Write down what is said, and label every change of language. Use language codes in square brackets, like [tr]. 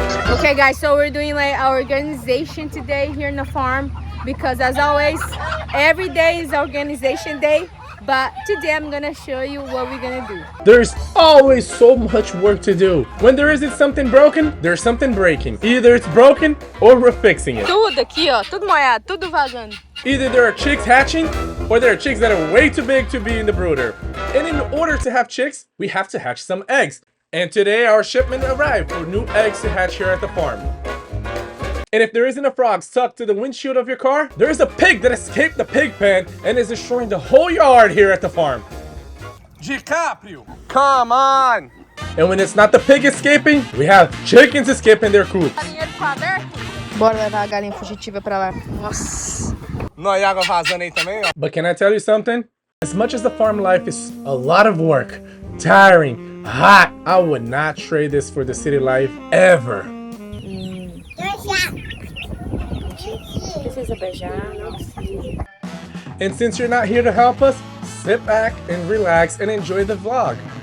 [en] Okay guys, so we're doing like our organization today here in the farm because as always, every day is organization day. But today I'm gonna show you what we're gonna do. There's always so much work to do. When there isn't something broken, there's something breaking. Either it's broken or we're fixing it. [pt] Tudo aqui, ó, tudo molhado, tudo vazando. [en] Either there are chicks hatching or there are chicks that are way too big to be in the brooder. And in order to have chicks, we have to hatch some eggs. And today our shipment arrived for new eggs to hatch here at the farm. And if there isn't a frog stuck to the windshield of your car, there is a pig that escaped the pig pen and is destroying the whole yard here at the farm. DiCaprio, come on! And when it's not the pig escaping, we have chickens escaping their coops. [pt] Bora levar a galinha fugitiva pra lá. Nossa. Água vazando aí também, ó. [en] But can I tell you something? As much as the farm life is a lot of work, tiring, hot, I would not trade this for the city life ever. And since you're not here to help us, sit back and relax and enjoy the vlog.